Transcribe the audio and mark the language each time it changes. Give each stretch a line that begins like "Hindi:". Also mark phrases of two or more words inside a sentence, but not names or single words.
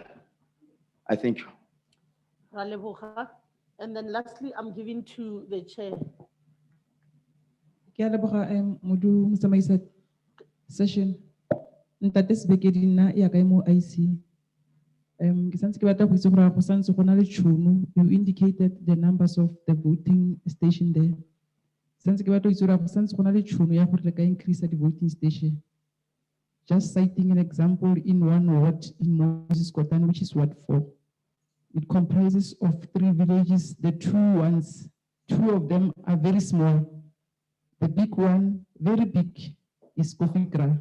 English: I thank you. And then lastly, I'm giving to the chair.
Tswana: Ke a leboga modu motsamaisa session. Ntate Sebekedi ya ka mo IC. Ke santse ke batla go itse gore go santse go na le tšhono.
English: You indicated the numbers of the voting station there.
Tswana: Santse ke batla go itse gore go santse go na le tšhono ya gore re ka
English: increase the voting station. Just citing an example in one ward in Moses Kotane, which is Ward 4. It comprises of 3 villages. The 2 ones, 2 of them are very small. The big one, very big, is Kofikra.